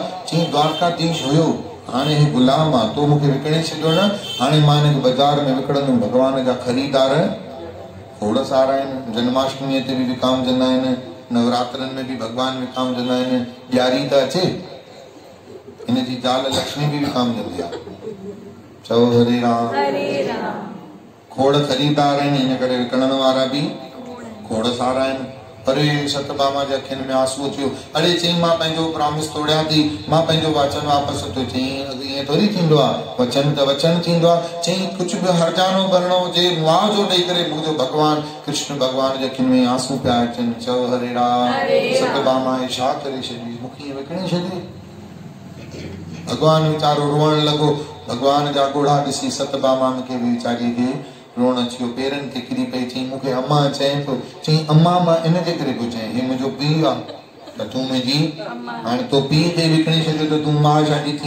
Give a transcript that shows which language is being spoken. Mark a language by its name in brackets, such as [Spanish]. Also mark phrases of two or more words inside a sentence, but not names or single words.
[Sindhi] चई द्वारकाधीश हुयो, हाणे हे गुलाम आहे, तो मूंखे विकिणे छॾियो न, हाणे मां हिनखे बाज़ार में विकिणंदुमि। भगवान जा ख़रीदार खोड़ सारा आहिनि, जन्माष्टमीअ ते बि विकामजंदा आहिनि, नवरात्रनि में बि भगवान विकामजंदा आहिनि, ॾियारी त अचे हिनजी ज़ाल लक्ष्मी बि विकामजंदी आहे। चओ हरे राम। हरे राम। खोड़ ख़रीदार आहिनि, हिन करे विकिणण वारा बि खोड़ सारा आहिनि। पर सतभामा जे अखियुनि में आंसू अचियो। अड़े चई मां पंहिंजो प्रॉमिस तोड़ियां थी, मां पंहिंजो वचन वापसि वठो। चई ईअं थोरी थींदो आहे, वचन त वचन थींदो आहे। चई कुझु बि हर्जानो भरणो हुजे मुआवज़ो ॾेई करे मुंहिंजो भगवान कृष्ण भगवान जे अखियुनि में आंसू पिया अचनि। चओ हरे राम। सतभामा छा करे छॾी, मूंखे विकिणे छॾी। भगवान वीचारो रोअण लॻो। भगवान जा ॻोढ़ा ॾिसी सतभामा खे बि वीचारी खे रोअण अची वियो, पेरनि ते किरी पई। चई मूंखे अम्मा चए पियो। चई अम्मा मां इन जे करे पियो चई, हे मुंहिंजो पीउ आहे त तूं मुंहिंजी, हाणे तो पीउ खे विकिणी छॾियो त तूं मां छाजी थी?